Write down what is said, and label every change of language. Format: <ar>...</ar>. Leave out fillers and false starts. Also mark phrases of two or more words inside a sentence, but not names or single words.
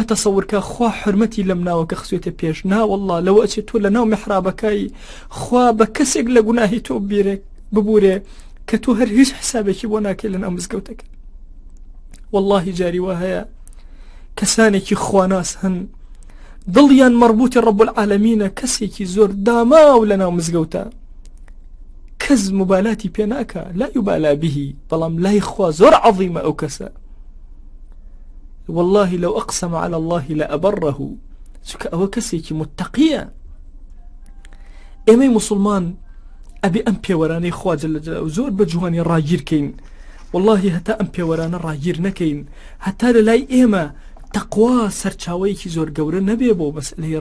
<ckb>تەسەورکە خوا حرمەتی لەم ناوەکە خسوێتە پێش نا وەڵڵا لەوە ئەچێت تۆ لە ناو میحرابەکەی خوا بە کەسێک لە گوناهی تۆ ببوورێ کە تۆ هەر هیچ حسابێکی بۆ ناکەی لە ناو مزگەوتەکە واللهی جاری وا هەیە کەسانێکی خواناس هەن دڵیان مەربوطی ڕەب العالەمینە کەسێکی زۆر داماو لە ناو مزگەوتە کەس مبالاتی پێ ناکە</ckb> <ar>لا یوبالا به</ar> <ckb>بەڵام لای خوا زۆر عەظیمە ئەو کەسە</ckb> <ar>والله لو أقسم على الله لأبره</ar> <ckb>چونکە ئەوە کەسێکی متقیە ئێمەی مسلمان ئەبێ ئەم پێوەرانەی خوا</ckb> <ar>جەل جەلاوه</ar> <ckb>زۆر بە جوانی ڕاگیرکەین والله هەتا ئەم پێوەرانە ڕاگیر نەکەین هەتا لە لای ئێمە تەقوا سەرچاوەیەکی زۆر گەورە نەبێ بۆ مەسئلەی</ckb>